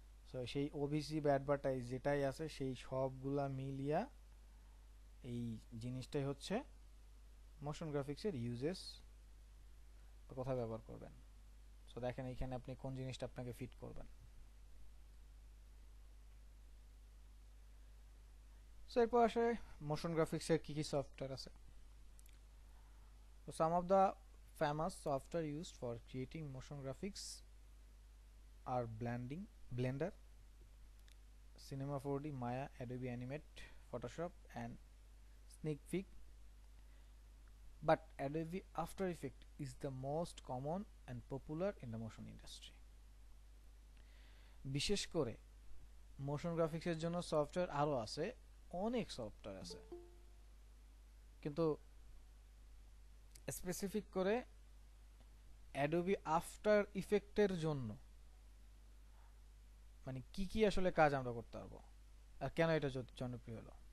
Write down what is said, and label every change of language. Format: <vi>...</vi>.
<bn>So সেই OBC বা advertise যেটাই আছে সেই সবগুলা মিলিয়া এই জিনিসটাই হচ্ছে মোশন গ্রাফিক্সের ইউজেস, কোথায় ব্যবহার করবেন। সো দেখেন এইখানে আপনি কোন জিনিসটা আপনাকে ফিট করবেন। সো এরপর আসে মোশন গ্রাফিক্সের কি কি সফটওয়্যার আছে।</bn> <en>So some of the famous software used for creating motion graphics are Blender, Cinema 4D, Maya, Adobe Animate, Photoshop, and Snake. But Adobe After Effects is the most common and popular in the motion industry.</en> <bn>বিশেষ করে motion গ্রাফিক্সের জন্য software আরো আছে, অনেক software আছে, কিন্তু specific করে অ্যাডোবি আফটার ইফেক্টের জন্য মানে কি কি আসলে কাজ আমরা করতে পারবো আর কেন এটা জনপ্রিয় হলো।</bn>